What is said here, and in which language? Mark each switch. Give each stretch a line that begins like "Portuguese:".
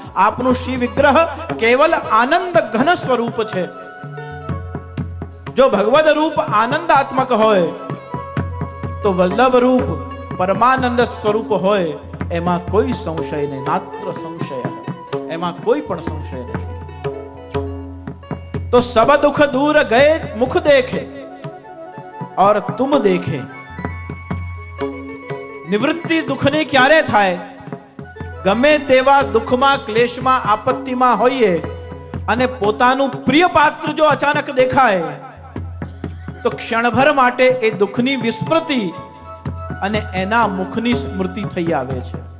Gujarati: આપનું શ્રી વિગ્રહ કેવલ આનંદ ઘન સ્વરૂપ છે. જો ભગવદ રૂપ આનંદાત્મક હોય તો વલ્લભ રૂપ પરમાનંદ સ્વરૂપ હોય, એમાં કોઈ સંશય નહીં. માત્ર સંશય, એમાં કોઈ પણ સંશય નહીં.
Hindi: तो सब दुख दूर गए मुख देखे और तुम देखे.
Gujarati: નિવૃત્તિ દુઃખની ક્યારે થાય? ગમે તેવા દુઃખમાં, ક્લેશમાં, આપત્તિમાં હોઈએ અને પોતાનું પ્રિય પાત્ર જો અચાનક દેખાય તો ક્ષણભર માટે એ દુઃખની વિસ્મૃતિ અને એના મુખની સ્મૃતિ થઈ આવે છે.